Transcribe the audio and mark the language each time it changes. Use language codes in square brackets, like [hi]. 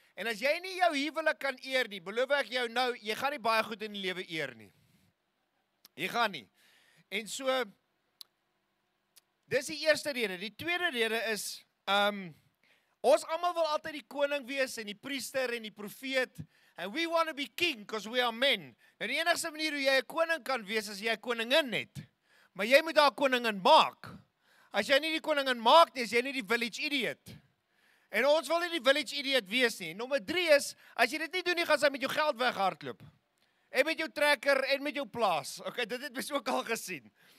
[af] En as jy nie jou huwelik kan eer nie, beloof ek jou nou, jy gaan nie baie goed in die lewe eer nie. Jy gaan nie. En so dis die eerste rede. Die tweede rede is ons almal wil altyd die koning wees en die priester en die profeet. [en] And we want to be king because we are men. [af] Nou die enigste manier hoe jy 'n koning kan wees is jy 'n koningin het. Maar jy moet daar 'n koningin maak. As jy nie die koningin maak nie, is jy nie die village idiot. En ons wil nie die village idiot wees nie. Nommer 3 is, as jy dit nie doen nie, gaan sy met jou geld weghardloop. En met jou trekker en met jou plaas. Okay, dit het ons ook al gesien.